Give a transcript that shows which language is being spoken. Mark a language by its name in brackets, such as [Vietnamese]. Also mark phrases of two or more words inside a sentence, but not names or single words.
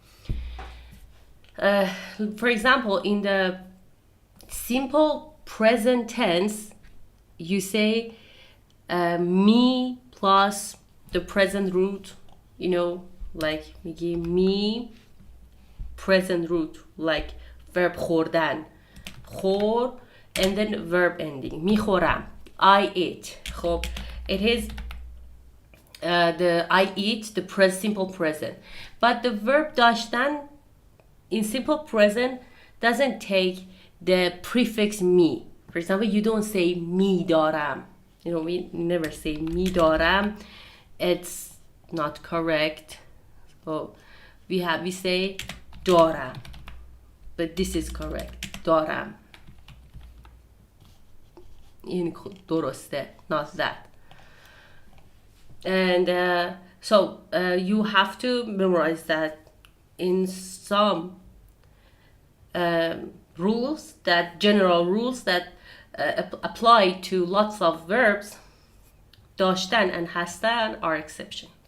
[English] For example, in the simple present tense, you say me plus the present root, you know, like میگی me present root, like verb خوردن, خور, and then verb ending, میخورم, I eat. خب, it is the I eat, the simple present. But the verb داشتن in simple present doesn't take the prefix me. For example, you don't say [Persian] می دارم. [English] You know, we never say [Persian] می دارم. [English] It's not correct. So we say دارم. But this is correct. [Persian] دارم. این درسته, [English] not that. And so you have to memorize that in some rules, that general rules that apply to lots of verbs, داشتن and هستن are exception.